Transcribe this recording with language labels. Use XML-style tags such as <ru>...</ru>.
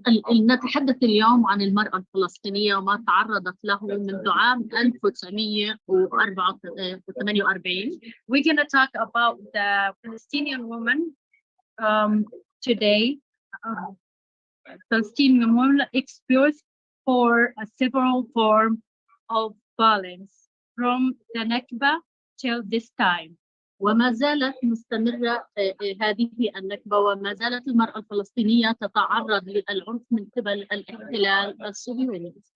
<ar>نتحدث اليوم عن المرأة الفلسطينية وما تعرضت له منذ عام 1948.</ar> <en>We're going to talk about the Palestinian woman today. Palestinian women exposed for several forms of violence from the Nakba till this time.</en> <ar>وما زالت مستمرة هذه النكبة وما زالت المرأة الفلسطينية تتعرض للعنف من قبل الاحتلال الصهيوني.</ar>